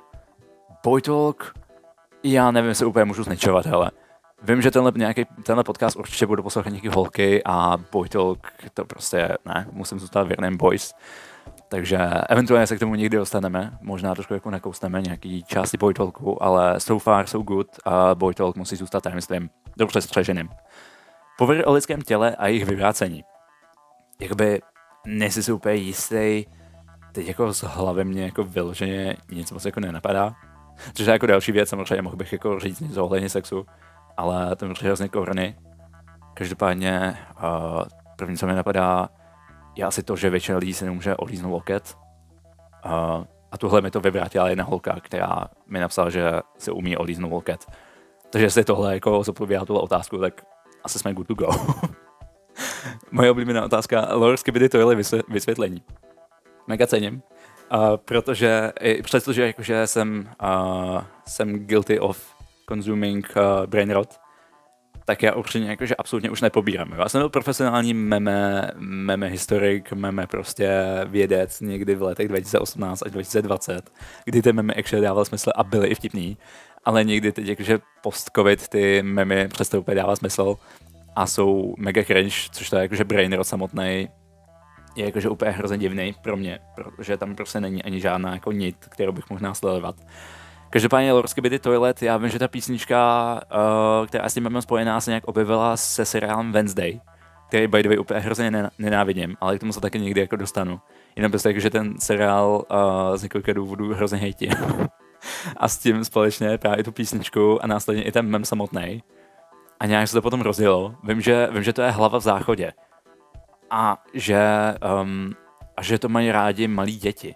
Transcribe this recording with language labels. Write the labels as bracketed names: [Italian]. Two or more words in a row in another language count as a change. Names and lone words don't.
[Czech] Boy Talk, já nevím, jestli úplně můžu zničovat, hele. Vím, že tenhle podcast určitě budu poslouchat nějaký holky a Boy Talk to prostě ne, musím zůstat věrným boys. Takže eventuálně se k tomu někdy dostaneme, možná trošku jako nakousneme nějaký části Boy Talku, ale [English] so far so good [Czech] a Boy Talk musí zůstat tajemstvím dobře střeženým. Pověry o lidském těle a jejich vyvrácení. Jakoby nejsi si úplně jistý, teď jako z hlavy mě jako vyloženě nic moc jako nenapadá. Což je jako další věc, samozřejmě mohl bych jako říct něco ohledně sexu, ale to mi přijde hrozně korny. Každopádně první, co mi napadá, je asi to, že většina lidí si nemůže olíznout loket. A tuhle mi to vyvrátila jedna holka, která mi napsala, že se umí olíznout loket. Takže jestli tohle jako zodpovídá tuhle otázku, tak asi jsme [English] good to go. [Czech] Moje oblíbená otázka, lore skibidi tohle vysvětlení. Mega cením, protože přestože jakože jsem [English] guilty of consuming brain rot, [Czech] tak já určitě jakože absolutně už nepobírám. Já jsem byl profesionální meme historik, meme prostě vědec někdy v letech 2018 až 2020, kdy ty memy actually dával smysl a byly i vtipný, ale někdy teď jakože post-covid ty memy přestaly úplně dávat smysl a jsou mega cringe, což to je jakože [English] brain rot [Czech] samotný je jakože úplně hrozně divný pro mě, protože tam prostě není ani žádná jako nit, kterou bych mohl následovat. Každopádně Lore Skibidi Toilet, já vím, že ta písnička, která s tím mám spojená, se nějak objevila se seriálem Wednesday, který [English] by the way [Czech] úplně hrozně nenávidím, ale k tomu se taky někdy jako dostanu. Jenom prostě že ten seriál z několika důvodů hrozně hejtí. A s tím společně právě tu písničku a následně i ten mem samotný. A nějak se to potom rozjelo. Vím, že to je Hlava v záchodě. A že to mají rádi malí děti.